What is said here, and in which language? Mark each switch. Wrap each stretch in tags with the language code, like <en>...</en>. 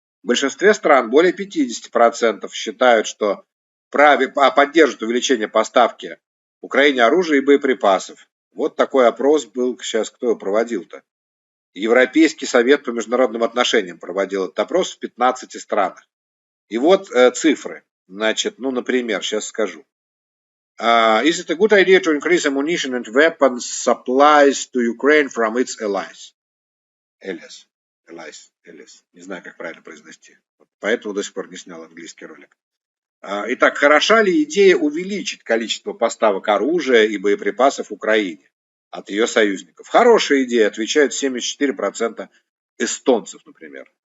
<ru>В большинстве стран более 50% считают, что поддержат увеличение поставки Украине оружия и боеприпасов. Вот такой опрос был сейчас, кто его проводил-то? Европейский совет по международным отношениям проводил этот опрос в 15 странах. И вот цифры. Значит, например, сейчас скажу.</ru> <en>Is it a good idea to increase ammunition and weapons supplies to Ukraine from its allies? Allies.</en> <ru>Не знаю, как правильно произнести. Поэтому до сих пор не снял английский ролик. Итак, хороша ли идея увеличить количество поставок оружия и боеприпасов Украине от ее союзников? Хорошая идея, отвечают 74% эстонцев, например.</ru>